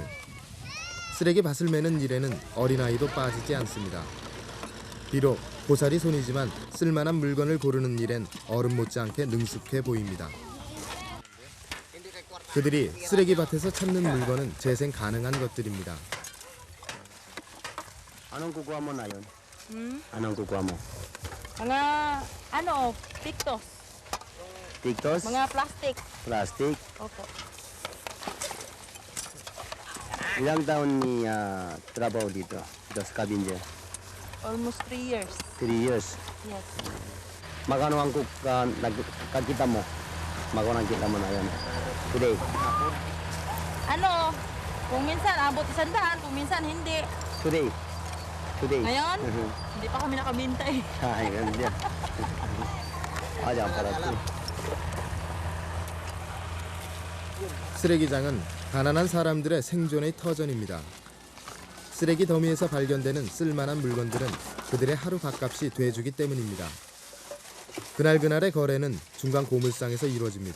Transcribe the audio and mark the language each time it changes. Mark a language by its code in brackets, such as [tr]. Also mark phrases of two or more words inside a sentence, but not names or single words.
[ko] 쓰레기 밭을 매는 일에는 어린아이도 빠지지 않습니다. 비록 고사리 손이지만 쓸만한 물건을 고르는 일엔 어른 못지않게 능숙해 보입니다. 그들이 쓰레기밭에서 찾는 물건은 재생 가능한 것들입니다. [tl] Anong kukuha mo na yun? Anong kukuha mo? Mga pictos. Pictos? Mga plastic. Plastic? Opo. Ilang taon ni trabaho dito? Dito sa Scavenger? [en] Almost 3 years. 3 years. Yes. [tl] Magkano ang nagkakita mo? Magkano ang kita mo na yun? [en] Today? [tl] Kung minsan abot 100, kung minsan hindi. [en] Today? Today? [tl] Ngayon, hindi pa kami nakabinta eh. Ay, ganun din. Diyan para ito. [ko] 쓰레기장은 가난한 사람들의 생존의 터전입니다. 쓰레기 더미에서 발견되는 쓸만한 물건들은 그들의 하루 밥값이 돼주기 때문입니다. 그날그날의 거래는 중간 고물상에서 이루어집니다.